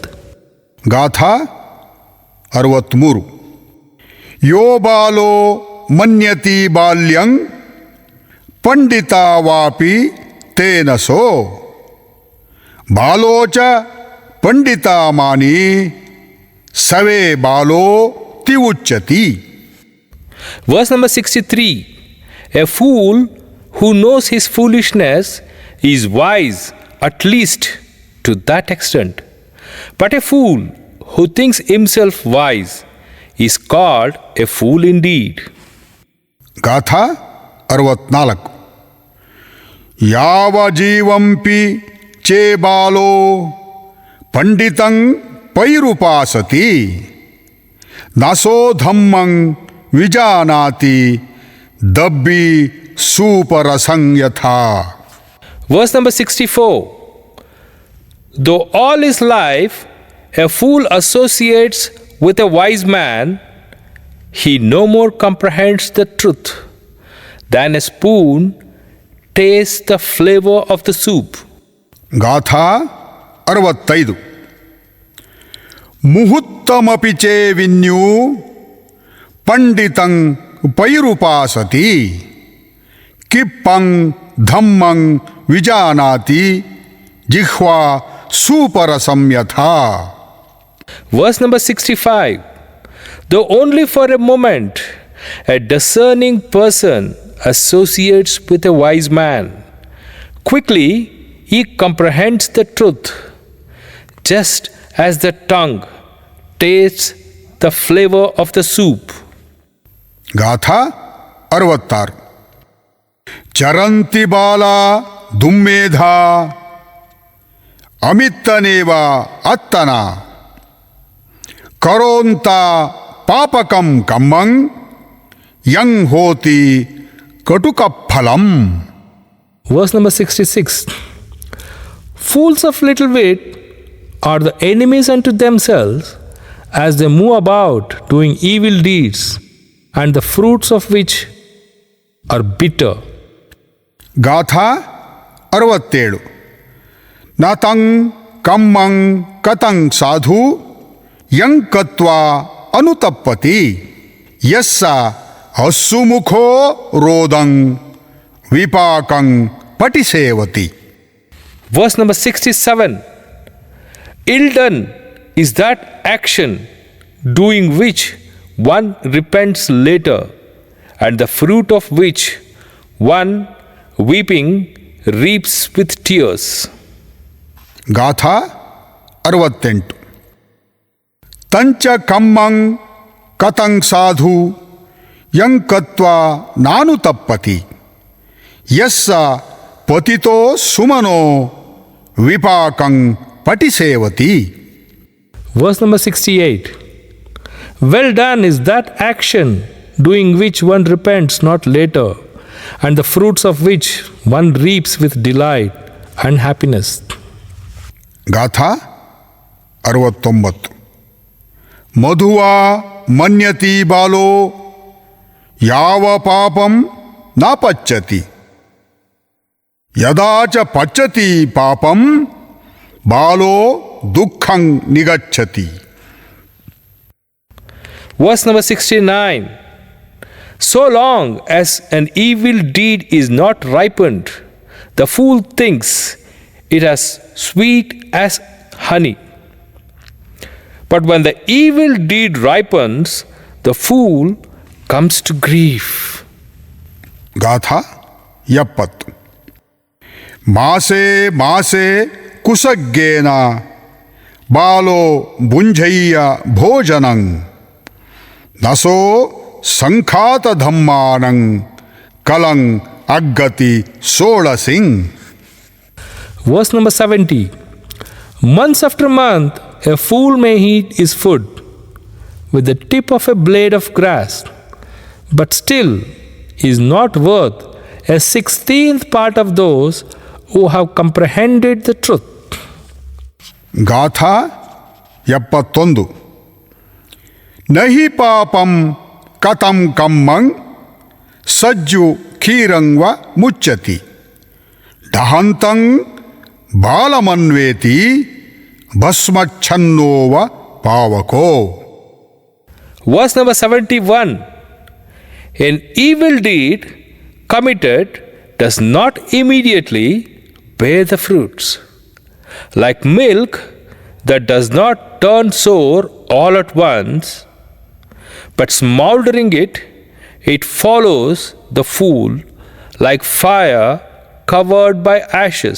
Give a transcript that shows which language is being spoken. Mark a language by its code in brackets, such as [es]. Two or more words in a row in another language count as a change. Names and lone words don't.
[kn] ಗಾಥಾ 63. [pi] ಯೋ ಬಾಲೋ ಮನ್ಯತಿ ಬಾಲ್ಯಂ ಪಂಡಿತಾ ವಾಪಿ ತೇನ ಸೋ ಬಾಲೋಚ ಪಂಡಿತಾ ಮಾನಿ ಸವೇ ಬಾಲೋ ತಿವುಚ್ಯತಿ. [en] Verse number 63. A fool who knows his foolishness is wise at least to that extent. But a fool who thinks himself wise is called a fool indeed. [kn] ಗಾಥಾ 64. [pi] ಯಾವ ಜೀವಂಪಿ ಚೇ ಬಾಲೋ ಪಂಡಿತಂ ಪೈರುಪಾಸತಿ ನಸೋ ಧಮ್ಮಂ ವಿಜಾನಾತಿ ದಬ್ಬಿ ಸೂಪರಸಂ ಯಥಾ. [en] Verse number 64. Though all his life a fool associates with a wise man, he no more comprehends the truth than a spoon tastes the flavor of the soup. [kn] ಗಾಥಾ 65. [pi] ಮುಹೂರ್ತಮಪಿ ಚೇ ವಿನ್ಯೂ ಪಂಡಿತಂ ಪೈರುಪಾಸತಿ ಕಿಪ್ಪಂ ಧಮ್ಮಂ ವಿಜಾನಾತಿ ಜಿಹ್ವಾ ಸೂಪರಸಂ ಯಥಾ. [en] Verse number 65. Though only for a moment a discerning person associates with a wise man, quickly he comprehends the truth, just as the tongue tastes the flavor of the soup. [kn] ಗಾಥಾ 66. [pi] ಚರಂತಿ ಬಾಲ ದುಮ್ಮೇಧ ಅಮಿತ್ತನೇವ ಅತ್ತನ ಕರೋಂತ ಪಾಪಕಂ ಕಮ್ಮಂ ಯಂ ಹೋತಿ ಕಟುಕಫಲಂ. [en] Verse number 66. Fools of little wit are the enemies unto themselves as they move about doing evil deeds, and the fruits of which are bitter. [kn] ಗಾಥಾ 67. [pi] ನತಂ ಕಮ್ಮಂ ಕತಂ ಸಾಧು ಯಂ ಕತ್ವಾ ಅನುತಪ್ಪತಿ ಯಸ್ಸ ಅಸ್ಸುಮುಖೋ ರೋದಂ ವಿಪಾಕಂ ಪಟಿಸೇವತಿ. [en] Verse number 67. Ill done is that action doing which one repents later, and the fruit of which one weeping reaps with tears. [kn] ಗಾಥಾ 68. [pi] ತಂಚ ಕಮ್ಮಂ ಕತಂ ಸಾಧು ಯಂ ಕತ್ವಾ ನಾನು ತಪ್ಪತಿ ಯಸ್ಸ ಪತಿತೋ ಸುಮನೋ ವಿಪಾಕಂ ಪಟಿಸೇವತಿ. [en] Verse number 68. Well done is that action doing which one repents not later, and the fruits of which one reaps with delight and happiness. [pi] ಗಾಥಾ 69. ಮಧುವಾ ಮನ್ಯತಿ ಬಾಲೋ ಯಾವ ಪಾಪಂ ನ ಪಚ್ಚತಿ ಯದಾ ಚ ಪಚ್ಚತಿ ಪಾಪಂ ಬಾಲೋ ದುಃಖಂ ನಿಗಚ್ಚತಿ. [en] Verse number 69. So long as an evil deed is not ripened, the fool thinks it as sweet as honey. But when the evil deed ripens, the fool comes to grief. [kn] ಗಾಥಾ 70. [pi] ಮಾಸೆ ಮಾಸೆ ಕುಸಗ್ಗೇನ ಬಾಲೋ ಭುಂಜಯ್ಯ ಭೋಜನಂ ನಸೋ ಸಂಖಾತ ಧಮ್ಮಾನಂ ಕಲಂ ಅಗ್ಗತಿ ಸೋಳಸಿಂಗ್. [en] Verse number 70. Months after month, a fool may eat his food with the tip of a blade of grass, but still is not worth a 16th part of those who have comprehended the truth. [kn] ಗಾಥಾ 71. [pi] ನಹಿ ಪಾಪಂ ಕಥಂ ಕಮ್ಮಂ ಸಜ್ಜು ಖೀರಂವ ಮುಚ್ಚತಿ ಡಹಂತಂ ಬಾಲಮನ್ವೇತಿ ಭಸ್ಮಚ್ಛನ್ನೋವ ಪಾವಕೋ. [en] Verse number 71. An evil deed committed does not immediately bear the fruits. Like milk that does not turn sour all at once, but smoldering it, it follows the fool like fire covered by ashes.